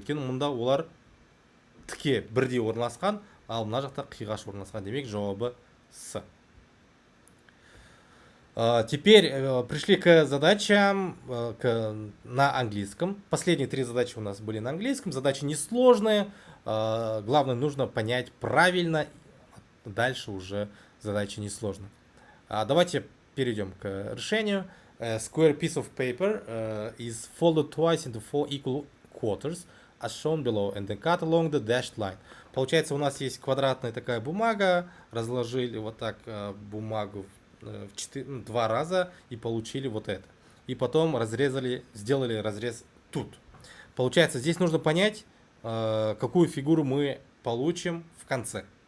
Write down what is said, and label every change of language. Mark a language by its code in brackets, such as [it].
[kk] Өйткені мұнда олар тіке бірдей орналасқан, ал мына жақта қиғаш орналасқан. Демек жауабы С. [ru] Теперь пришли к задачам на английском. Последние 3 задачи у нас были на английском. Задачи несложные. Главное, нужно понять правильно. Дальше уже задачи несложные. Давайте перейдем к решению. [en] A square piece of paper is folded twice into 4 equal quarters, as shown below, and then cut along the dashed line. [ru] Получается, у нас есть квадратная такая бумага, разложили вот так бумагу в 2 раза и получили вот это. И потом разрезали, сделали разрез тут. Получается, здесь нужно понять, какую фигуру мы получим в конце.